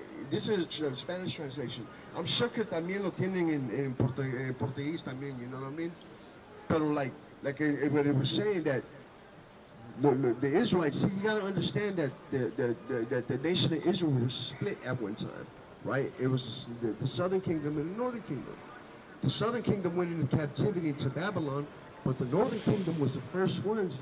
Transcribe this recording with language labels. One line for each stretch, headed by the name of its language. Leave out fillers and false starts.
English: This is a Spanish translation. I'm sure
Spanish: que también lo tienen en portugués también.
English: You know what I mean? But like when it was saying that the Israelites, see, you gotta understand that the nation of Israel was split at one time, right? It was the southern kingdom and the northern kingdom. The southern kingdom went into captivity to Babylon, but the northern kingdom was the first ones.